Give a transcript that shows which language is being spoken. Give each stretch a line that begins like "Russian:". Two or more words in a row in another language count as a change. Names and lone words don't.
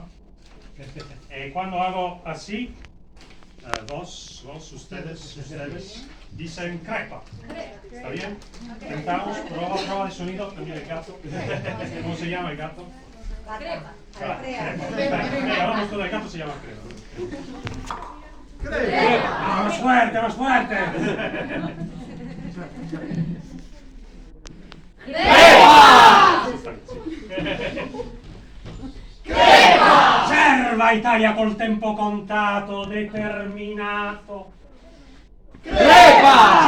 Spanish: Cuando hago así, vos, ustedes, dicen crepa. ¿Está bien? Intentamos, prueba de sonido, también el gato. ¿Cómo se llama el gato? La crepa. Vamos con el gato, se llama crepa. ¡Crepa! ¡Más fuerte, más fuerte! Crepa! Crepa!
Italian: Serva Italia col tempo contato, determinato.
Spanish: Crepa!